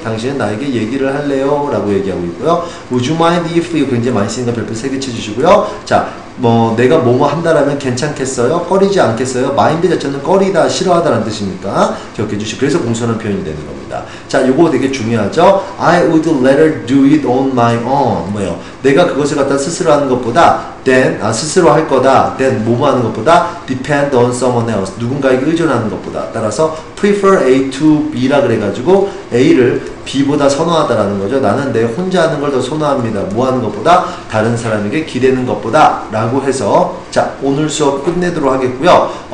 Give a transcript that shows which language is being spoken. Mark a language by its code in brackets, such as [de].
[ko] 당신은 나에게 얘기를 할래요? 라고 얘기하고 있고요. [en] Would you mind if? [ko] 이거 굉장히 많이 쓰니까 별표 3개 쳐주시고요. 자, 내가 뭐뭐 한다라면 괜찮겠어요? 꺼리지 않겠어요? 마인드 자체는 꺼리다, 싫어하다라는 뜻이니까 기억해 주시고 그래서 공손한 표현이 되는 겁니다. 자, 요거 되게 중요하죠? [en] I would rather do it on my own. [ko] 뭐예요? 내가 그것을 갖다 스스로 하는 것보다 스스로 할 거다. 뭐뭐 하는 것보다 [en] depend on someone else. [ko] 누군가에게 의존하는 것보다. 따라서 [en] prefer A to B [ko] 라 그래가지고 A를 B보다 선호하다라는 거죠. 나는 내 혼자 하는 걸 더 선호합니다. 뭐 하는 것보다 다른 사람에게 기대는 것보다 라고 해서 자, 오늘 수업 끝내도록 하겠고요.